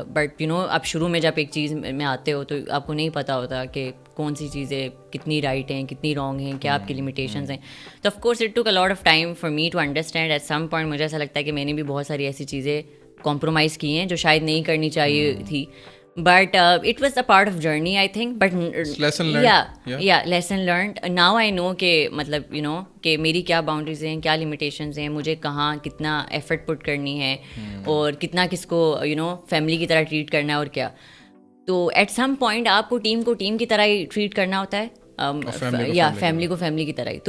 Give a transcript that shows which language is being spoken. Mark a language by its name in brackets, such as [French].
[English] but you know [Urdu] آپ شروع میں جب ایک چیز میں آتے ہو تو آپ کو نہیں پتہ ہوتا کہ کون سی چیزیں کتنی رائٹ ہیں, کتنی رانگ ہیں, کیا آپ کی لمیٹیشنز ہیں. تو [English] Of course it took a lot of time for me to understand. At some point [Urdu] مجھے ایسا لگتا ہے کہ میں نے بھی بہت ساری ایسی چیزیں کمپرومائز کی ہیں جو شاید نہیں کرنی چاہیے تھی. [English] But it was a part of journey, I think. But lesson learned. Yeah, lesson learned. Now I know [Urdu] کہ مطلب [English] you know [Urdu] کہ میری کیا باؤنڈریز ہیں, کیا لمیٹیشنز ہیں, مجھے کہاں کتنا ایفرٹ پٹ کرنی ہے اور کتنا کس کو [English] you know [Urdu] فیملی کی طرح ٹریٹ کرنا ہے اور کیا. تو [English] at some point [Urdu] آپ کو ٹیم کی طرح ہی ٹریٹ کرنا ہوتا ہے, یا فیملی کو فیملی کی طرح ہی.